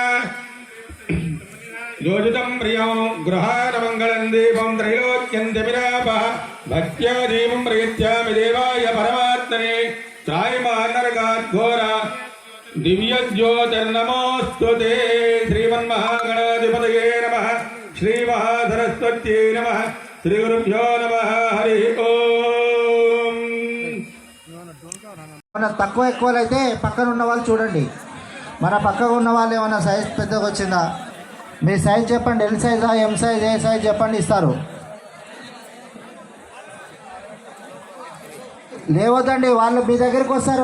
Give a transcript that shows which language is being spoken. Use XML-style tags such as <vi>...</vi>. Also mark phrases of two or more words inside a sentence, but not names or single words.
<sa>योजितं प्रियं गृहाणमङ्गलं दीपं त्रैलोक्यं जमिरापः भक्त्या दीपं प्रयच्छामि देवाय परमात्मने त्रायमानरकाद्घोरा दिव्यज्योतिर्नमोऽस्तु ते. श्रीमन्महागणाधिपतये नमः. श्रीमहासरस्वत्यै नमः. श्रीगुरुभ्यो नमः. हरिः ओम्.</sa> <te>మన తక్కువ ఎక్కువలు అయితే పక్కన ఉన్న వాళ్ళు చూడండి. మన పక్కగా ఉన్న వాళ్ళు ఏమైనా సైజ్ పెద్దగా వచ్చిందా? మీ సైజ్ చెప్పండి. ఎల్ సైజా ఎం సైజ్ ఏ సైజ్ చెప్పండి, ఇస్తారు. లేవద్దండి, వాళ్ళు మీ దగ్గరికి వస్తారు.</te>